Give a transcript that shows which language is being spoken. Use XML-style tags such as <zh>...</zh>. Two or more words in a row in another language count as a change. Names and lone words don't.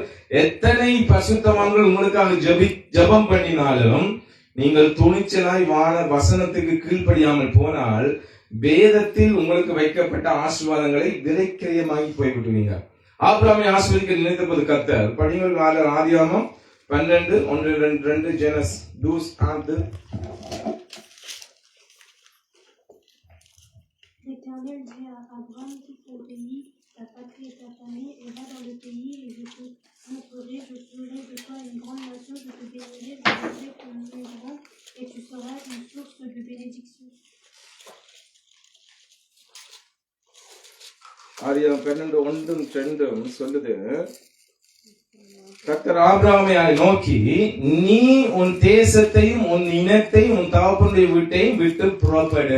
<ta>எத்தனை பசுத்தவான்கள் உங்களுக்காக ஜெபம் பண்ணினாலும் நீங்கள் துணிச்சலாய் வசனத்துக்கு கீழ்ப்படியாமல் போனால் வேதத்தில் உங்களுக்கு வைக்கப்பட்ட ஆசீர்வாதங்களை விலைக்கிரயமாகி போய்விட்டுவீங்க. ஆபிரகாமை ஆசீர்வதிக்க நினைத்த போது கர்த்தர், படிங்கள் ஆதியாகமம் 12:1-2 ஜெனஸ் 12.</ta> <fr>L'Éternel dit à Abraham, quitte ton pays, ta patrie et ta famille, et va dans le pays, et je te montrerai, je ferai de toi une grande nation, je te bénirai, je rendrai ton nom grand, et tu seras une source de bénédiction.</fr> <ta>ஆதியாகமம் 12:1-2 சொல்லுது, கர்த்தர் ஆபிரகாமை நோக்கி, நீ உன் தேசத்தையும் உன் இனத்தையும் உன் தகப்பனுடைய வீட்டையும் விட்டு புறப்படு.</ta>